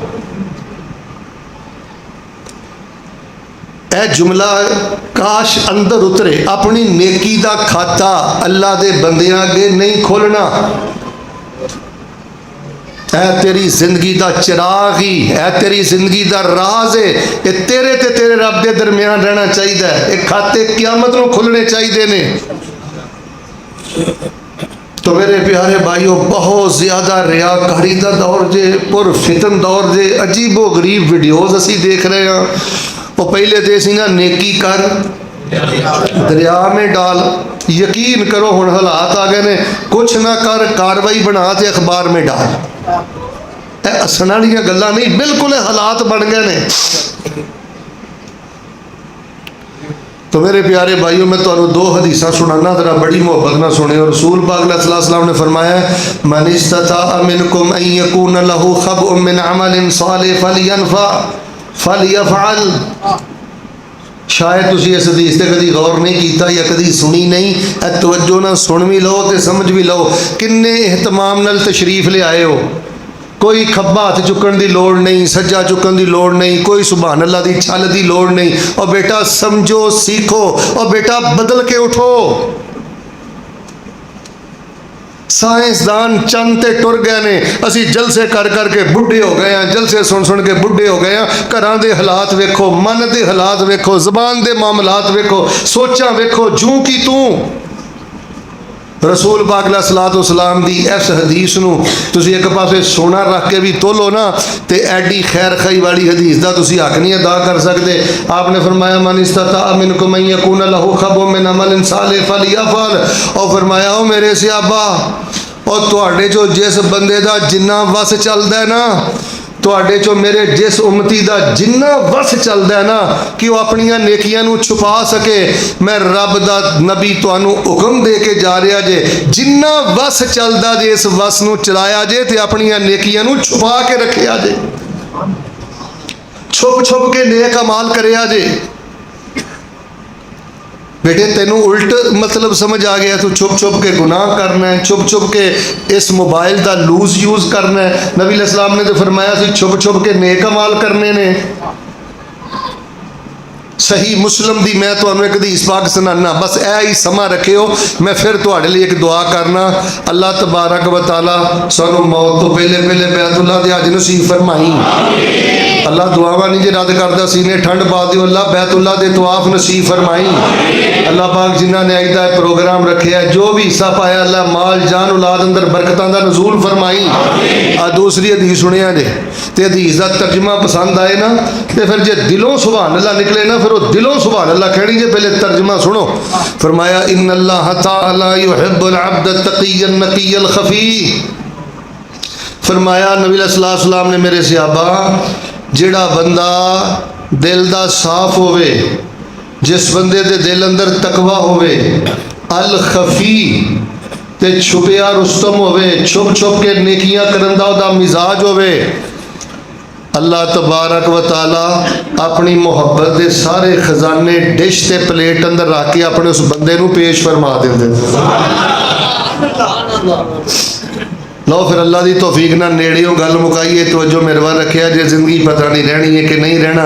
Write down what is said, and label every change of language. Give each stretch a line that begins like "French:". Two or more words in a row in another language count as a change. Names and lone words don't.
Punjabi: ایہہ جملہ کاش اندر اترے، اپنی نیکی دا کھاتا اللہ دے بندیاں اگے نہیں کھولنا. ایہہ تیری زندگی دا چراغ ہی، ایہہ تیری زندگی دا راز ہے، یہ تیرے تے تیرے رب دے درمیان رہنا چاہیے. یہ کھاتے قیامت نوں کھلنے چاہیے نے۔ تو میرے پیارے بھائیو، بہت زیادہ ریاکاری کا دور جے، پُر فتن دور جے، عجیب و غریب ویڈیوز اسی دیکھ رہے ہیں. او پہلے تو سی نا نیکی کر دریا میں ڈال، یقین کرو ہُن حالات آ گئے نے، کجھ نا کر کارروائی بنا تے اخبار میں ڈال. ہسن والی گلاں نہیں، بالکل حالات بن گئے نے. تو میرے پیارے بھائیو، میں تہانوں دو حدیثاں سنانا، ذرا بڑی محبت نال سنے.
Urdu: اور رسول پاک علیہ السلام نے فرمایا
Arabic: من استطاع منكم أن يكون له خبء من عمل صالح فليفعل.
Punjabi: شاید تسی اس حدیث سے کبھی غور نہیں کیا یا کبھی سنی نہیں، توجہ نال سن بھی لو تو سمجھ بھی لو. کنّے اہتمام نال تشریف لے آئے ہو، کوئی کھبّا ہتھ چکن دی لوڑ نہیں، سجا چکن دی لوڑ نہیں، کوئی
Arabic: سبحان الله
Punjabi: دی چھل دی لوڑ نہیں.
Urdu: اور بیٹا سمجھو، سیکھو، اور بیٹا بدل کے اٹھو.
Punjabi: سائنسدان چن تے ٹر گئے نے، اسی جلسے کر کر کے بڈھے ہو گئے ہیں، جلسے سن سن کے بڈھے ہو گئے ہیں. گھراں دے حالات ویکھو، من کے حالات ویکھو، زبان کے معاملات ویکھو، سوچاں ویکھو، جوں کی توں. رسول پاک علیہ السلام دی اس حدیث نوں تسی اک پاسے سونا رکھ کے بھی تولو نا، تو ایڈی خیر خواہی والی حدیث کا تسی حق نہیں ادا کر سکتے.
Urdu: آپ نے فرمایا
Arabic: من استطاع منكم أن يكون له خبء من عمل صالح فليفعل.
Punjabi: اور فرمایا او میرے صحابہ، اور تہاڈے چوں جس بندے دا جنّا وس چلدا ہے نا، تہاڈے چوں میرے جس امتی دا جنّا وس چلدا ہے نا کہ وہ اپنیاں نیکیاں نوں چھپا سکے، میں رب دا نبی تہانوں حکم دے کے جا رہا جے، جنّا وس چلدا جے اس وس نوں چلایا جے، تے اپنیاں نیکیاں نوں چھپا کے رکھیا جے، چھپ چھپ کے نیک اعمال کریا جے. بیٹے تینوں الٹ مطلب سمجھ آ گیا، تو چھپ چھپ کے گناہ کرنا ہے، چھپ چھپ کے اس موبائل کا
English: loose use
Punjabi: کرنا ہے. نبی علیہ السلام نے تو فرمایا سی چھپ چھپ کے نیک اعمال کرنے نے. صحیح مسلم دی میں تہانوں اک حدیث پاک سنانا، بس ایہہ ہی سماں رکھیو. میں فیر تہاڈے لئی اک دعا کرنا,
Arabic: الله تبارك وتعالى
Punjabi: سانوں موت توں پہلے پہلے بیت اللہ دے حج نصیب فرمائے. اللہ دعاواں نہیں جے رد کردا، سینے ٹھنڈ پا دیو. اللہ بیت اللہ دے طواف نصیب فرمائے۔ اللہ پاک جنہاں نے اج دا پروگرام رکھے، جو بھی حصہ پایا، اللہ مال جان اولاد اندر برکتاں دا نزول فرمائے. آ دوسری حدیث سنیا جے، تے حدیث دا ترجمہ پسند آئے نا، تو فیر جے دلوں
Arabic: سبحان الله
Punjabi: نکلے نا، فیر او دلوں
Arabic: سبحان الله
Punjabi: کہنی جے.
Urdu: پہلے ترجمہ سنو۔ فرمایا
Arabic: إن الله تعالى يحب العبد التقي النقي الخفي.
Punjabi: فرمایا نبی علیہ السلام نے میرے صحابہ، جیہڑا بندہ دل دا صاف ہووے، جس بندے دے دل اندر تقویٰ ہووے,
Arabic: الخفي
Punjabi: تے چھپیا رستم ہووے، چھپ چھپ کے نیکیاں کرن دا اوہدا مزاج ہووے,
Arabic: الله تبارك وتعالى
Punjabi: اپنی محبت کے سارے خزانے ڈش تے پلیٹ اندر رکھ کے اپنے اس بندے نوں پیش فرما دیندے. لو فیر اللہ دی توفیق نال نیڑیوں گل مکائیے، توجہ میرے ول رکھیا جے زندگی پتا نہیں رہنی ہے کہ نہیں رہنا.